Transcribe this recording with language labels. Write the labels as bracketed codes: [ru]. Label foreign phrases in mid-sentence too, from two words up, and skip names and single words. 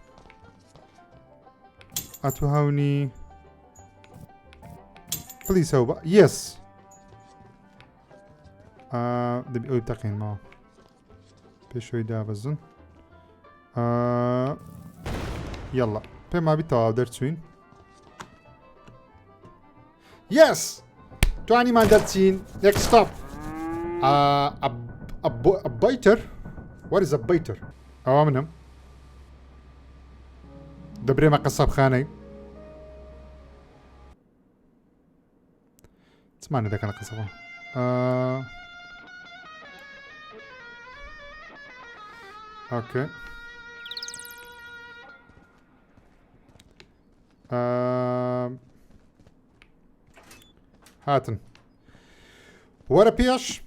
[ckb] تو هەونی پلیس هەو بە یەس دەبی ئەوی تەقینمەوە پێشەوەی دابەزن یەڵا پێم وابی تەواو دەرچوین یەس توانیمان دەرچین [en] next stop a biter what is a biter [ckb] ئەوە منم دەبرێمە قەسەبخانەی چمانە دەکەنە قەسەبە اوكي هاتن وەرە پێش